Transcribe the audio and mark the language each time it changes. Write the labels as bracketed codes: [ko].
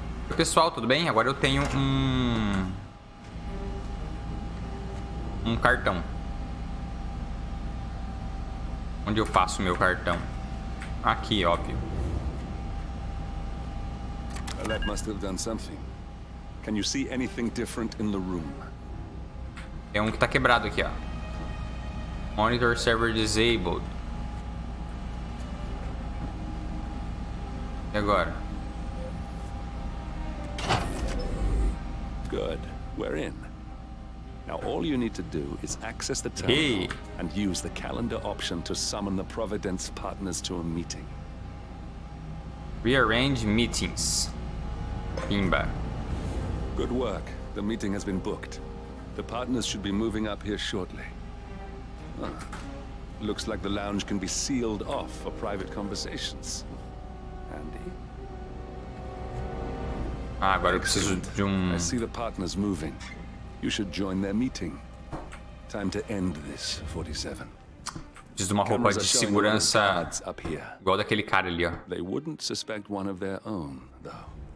[pt] Oi, pessoal, tudo bem? Agora eu tenho um cartão. Onde eu faço o meu cartão? Aqui, óbvio. [en] That must have done something. Can you see anything different in the room? [pt] É um que tá quebrado aqui, ó. [en] Monitor server disabled. [pt] E agora? [en] Good. We're in. Now all you need to do is access the terminal and use the calendar option to summon the Providence partners to a meeting. Rearrange meetings. Pimba. Good work. The meeting has been booked. The partners should be moving up here shortly. Looks like the lounge can be sealed off for private conversations. Handy. [pt] Ah, agora eu preciso de [en] I see the partners moving. You should join their meeting. Time to end this, 47. [pt] Preciso de uma roupa de segurança igual daquele cara ali, ó. [en] They wouldn't suspect one of their own, though.